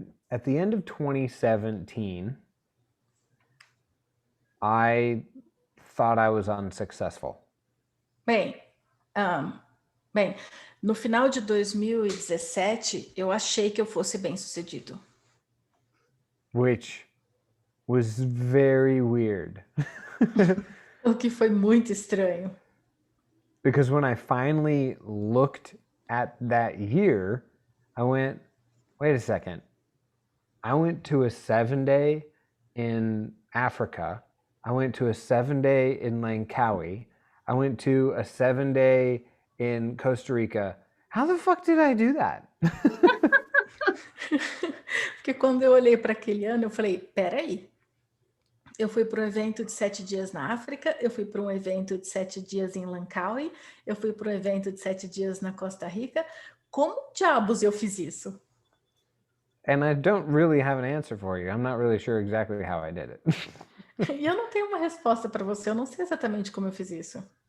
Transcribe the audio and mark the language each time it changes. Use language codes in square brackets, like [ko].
[en] At the end of 2017, I thought I was unsuccessful. [pt] Bem, no final de 2017, eu achei que eu fosse bem-sucedido. [en] Which was very weird. [pt] O que foi muito estranho. [en] Because when I finally looked at that year, I went, wait a second. I went to a 7-day in Africa. I went to a 7-day in Langkawi. I went to a 7-day in Costa Rica. How the fuck did I do that? [pt] Porque quando eu olhei para aquele ano, eu falei, peraí. Eu fui para um evento de 7 dias na África, eu fui para um evento de 7 dias em Langkawi, eu fui para um evento de 7 dias na Costa Rica. Como diabos eu fiz isso? [en] And I don't really have an answer for you. I'm not really sure exactly how I did it. [pt] E eu não tenho uma resposta para você, eu não sei exatamente como eu fiz isso.